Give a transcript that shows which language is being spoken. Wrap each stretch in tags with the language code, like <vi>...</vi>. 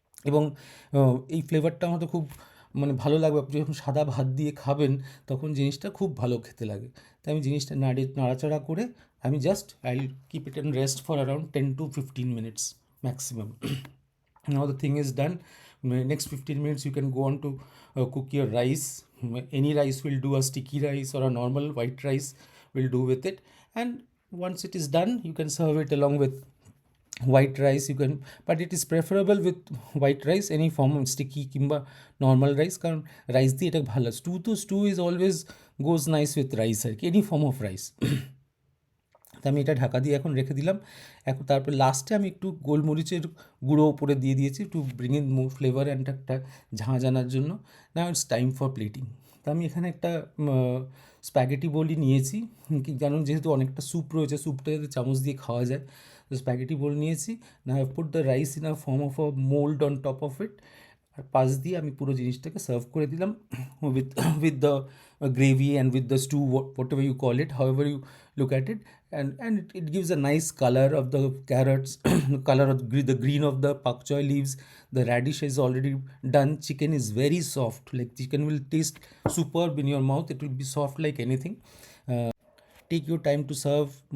<bn>এবং এই ফ্লেভারটা আমাদের খুব মানে ভালো লাগবে। আপনি যখন সাদা ভাত দিয়ে খাবেন, তখন জিনিসটা খুব ভালো খেতে লাগে। তাই আমি জিনিসটা নাড়াচাড়া করে আমি</bn> <en>Just I keep it and rest for around 10 to 15 minutes maximum. Now the thing is done. Next 15 minutes you can go on to cook your rice. Any rice will do, a sticky rice or a normal white rice will do with it. And once it is done, you can serve it along with white rice. You can, but it is preferable with white rice, any form of sticky কিংবা normal rice,</en> <bn>কারণ rice দিয়ে এটা ভালো।</bn> <en>Stew is always goes nice with rice আর কি, any form of rice.</en> <bn>তো আমি এটা ঢাকা দিয়ে এখন রেখে দিলাম। এখন তারপর লাস্টে আমি একটু গোলমরিচের গুঁড়ো উপরে দিয়ে দিয়েছি,</bn> <en>to bring in more flavour and</en> <bn>একটা ঝাঁঝ আনার জন্য।</bn> <en>Now it's time for plating.</en> <bn>তো আমি এখানে একটা স্প্যাগেটি বোলই নিয়েছি, কারণ যেহেতু অনেকটা স্যুপ রয়েছে, স্যুপটা যাতে চামচ দিয়ে খাওয়া যায়, তো স্প্যাগেটি বোল নিয়েছি।</bn> <en>না have put the rice in a form of a mould on top of it,</en> <bn>আর পাশ দিয়ে আমি পুরো জিনিসটাকে সার্ভ করে দিলাম</bn> <en>With with the gravy and with the stew, whatever you call it, however you look at it. And it gives a nice color of the carrots, color of the green of the pak choy leaves. The radish is already done. Chicken is very soft, like chicken will taste superb in your mouth. It will be soft like anything. Take your time to serve.</en>